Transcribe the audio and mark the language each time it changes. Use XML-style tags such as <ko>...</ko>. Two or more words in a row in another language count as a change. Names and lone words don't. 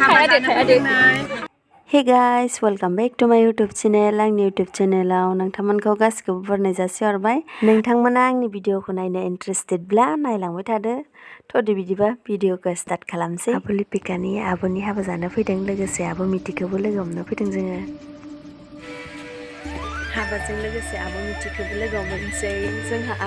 <en>Hey guys, welcome back to my YouTube channel.</en> <brx>आंनि</brx> <en>YouTube channel</en> <brx>आव नोंथांमोनखौ गासिखौबो बरायनाय जासिहरबाय। नोंथांमोना आंनि भिडिअखौ नायनो इन्टारेस्टेडब्ला नायलांबाय थादो। थ'दि बिदिबा भिडिअखौ स्टार्ट खालामसै। आब' लिपिकानि आब'नि हाबा जानो फैदों, लोगोसे आब' मिथिखौबो लोगो हमनो फैदों जोङो। हाबाजों लोगोसे आब' मिथिखौबो लोगो मोनसै जोंहा।</brx>